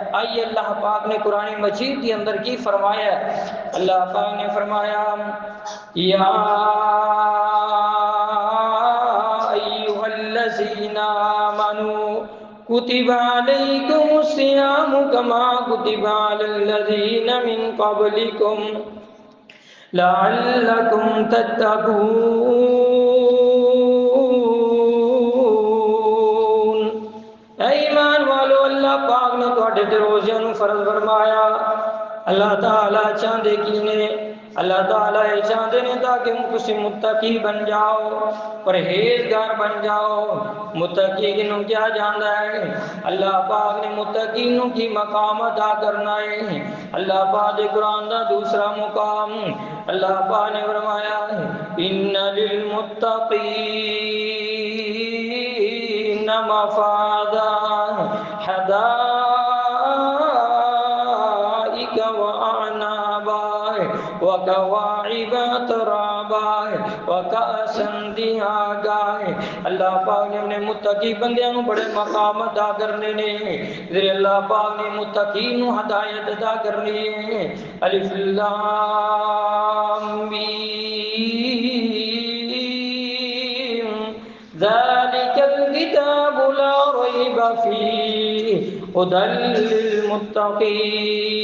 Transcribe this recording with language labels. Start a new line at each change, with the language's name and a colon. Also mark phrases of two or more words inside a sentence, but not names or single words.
Punjabi: آئیے اللہ پاک نے قرآن مجید کے اندر کی فرمایا ہے، اللہ پاک نے فرمایا
Arabic: یا ایھا الذین آمنوا کتب علیکم الصیام کما کتب علی الذین من قبلکم لعلکم تتقون۔
Punjabi: اے ایمان والو، اللہ پاک نے تواڈے تے روزیاں نو فرض فرمایا۔ اللہ تعالیٰ چاہتے کی نے؟ اللہ تعالیٰ یہ چاہتے ہیں تاکہ تسی متقی بن جاؤ، پرہیزگار بن جاؤ۔ متقی کنوں کیا جاندا ہے؟ اللہ پاک نے متقینوں کی مقام ادا کرنا ہے۔ اللہ پاک قرآن دا دوسرا مقام اللہ پاک نے فرمایا
Arabic: ان للمتقین مفازا حدائق وأعنابا وكواعب ترابا وكأسا دهاقا۔
Punjabi: اللہ پاک نے اپنے متقی بندیاں نو بڑے مقام ادا کرنے نے، پھر اللہ پاک نے متقین نو ہدایت ادا کرنی ہے۔
Arabic: الف لام میم ذالک الکتاب لا ریب فیہ ھدی للمتقین۔